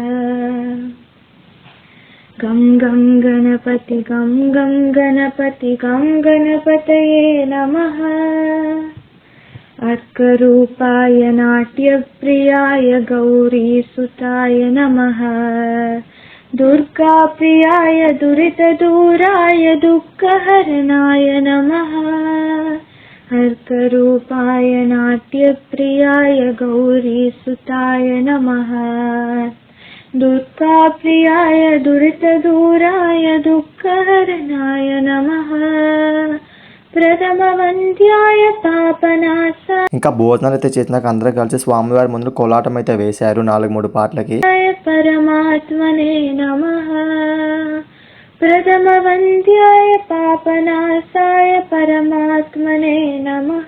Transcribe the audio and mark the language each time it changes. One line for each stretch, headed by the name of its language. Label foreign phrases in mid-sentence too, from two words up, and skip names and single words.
Sanskrit: గం గం గణపతి గం గం గణపతి గం గణపతయే నమః. అర్కరూపాయ నాట్యప్రియాయ గౌరీసుతాయ నమః. దుర్గాప్రియాయ దురితదూరాయ దుఃఖహరణాయ నమః. अर्करूपाय नाट्यप्रियाय गौरीसुताय नमः. दुर्गाप्रियाय दुरितदूराय दुःखहरणाय नमः. ప్రథమవంద్యాయ పాపనాశ.
Telugu: ఇంకా భోజనాలు అయితే చేసినాక అందరూ కలిసి స్వామివారి ముందు కోలాటం అయితే వేశారు 4-3 పాటలకి.
Sanskrit: పరమాత్మనే నమః. ప్రథమవంద్యాయ పాపనాశాయ పరమాత్మనే నమః.